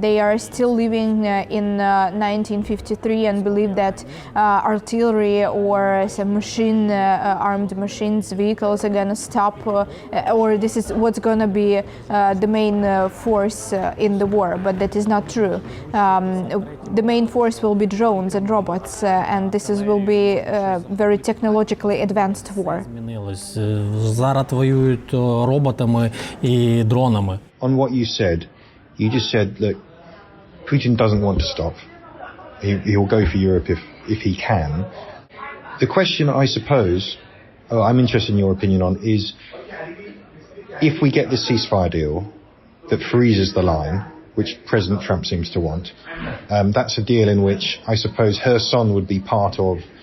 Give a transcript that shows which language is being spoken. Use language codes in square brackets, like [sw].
[en] They are still living in 1953 and believe that artillery or some armed machines, vehicles are going to stop, or this is what's going to be the main force in the war, but that is not true. The main force will be drones and robots, and will be very technologically advanced war. [uk] Змінилось. Зараз воюють роботами і дронами. [en] On what you said, you just said, look, Putin doesn't want to stop. He will go for Europe if he can. The question, I suppose, I'm interested in your opinion on, is if we get this ceasefire deal that freezes the line, which President Trump seems to want, that's a deal in which I suppose Kherson would be part of.